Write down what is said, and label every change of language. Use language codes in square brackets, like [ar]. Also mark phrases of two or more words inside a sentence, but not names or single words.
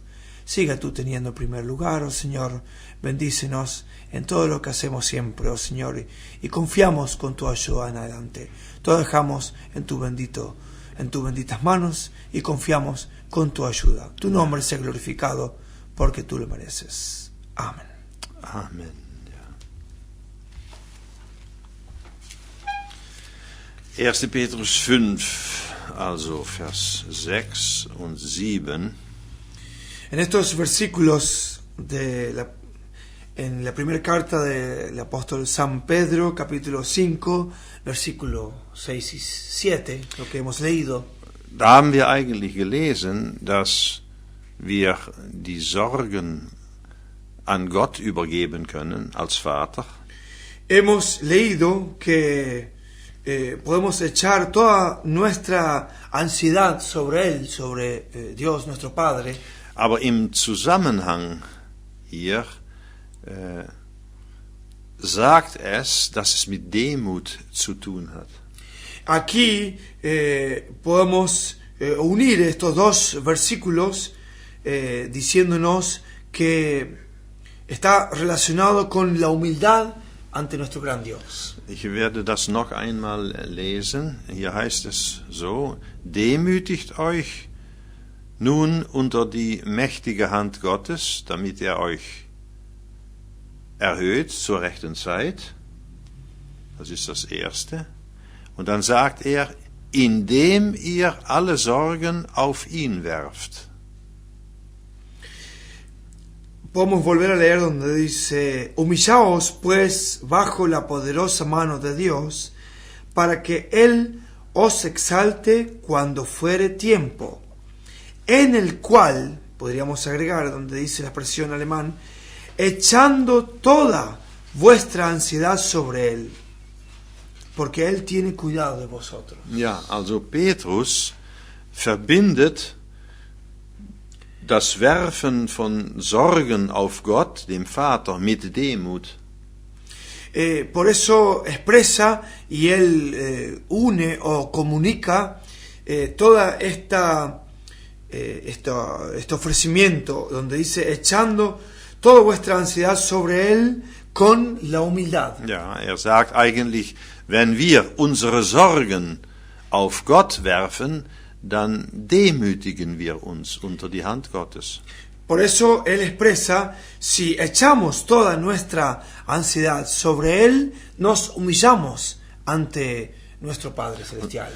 [es] Siga tú teniendo el primer lugar, oh Señor. Bendícenos en todo lo que hacemos siempre, oh Señor. Y confiamos con tu ayuda en adelante. Todo dejamos en tus benditas manos y confiamos con tu ayuda. Tu nombre sea glorificado porque tú lo mereces. Amén. [de] Amen. Ja. 1. Petrus 5, also Vers 6 und 7. [es] En estos versículos en la primera carta del apóstol San Pedro, capítulo 5, versículo 6 y 7, lo que hemos leído. [de] Da haben wir eigentlich gelesen, dass wir die Sorgen an Gott übergeben können als Vater. [es] Hemos leído que podemos echar toda nuestra ansiedad sobre Él, sobre Dios, nuestro Padre. [de] Aber im Zusammenhang hier sagt es, dass es mit Demut zu tun hat. [es] Aquí podemos unir estos dos versículos diciéndonos que está relacionado con la humildad ante nuestro gran Dios. [de] Ich werde das noch einmal lesen. Hier heißt es so: Demütigt euch nun unter die mächtige Hand Gottes, damit er euch erhöht zur rechten Zeit. Das ist das Erste. Und dann sagt er, indem ihr alle Sorgen auf ihn werft. [es] Podemos volver a leer donde dice: Humillaos pues bajo la poderosa mano de Dios, para que Él os exalte cuando fuere tiempo, en el cual, podríamos agregar donde dice la expresión alemán, echando toda vuestra ansiedad sobre Él, porque Él tiene cuidado de vosotros. [de] Ja, also Petrus verbindet das Werfen von Sorgen auf Gott, dem Vater, mit Demut. [es] Por eso expresa y él une o comunica toda este ofrecimiento donde dice echando toda vuestra ansiedad sobre Él con la humildad. [de] Ja, sagt eigentlich, wenn wir unsere Sorgen auf Gott werfen, dann demütigen wir uns unter die Hand Gottes. [es] Por eso Él expresa, si echamos toda nuestra ansiedad sobre Él, nos humillamos ante nuestro Padre Celestial.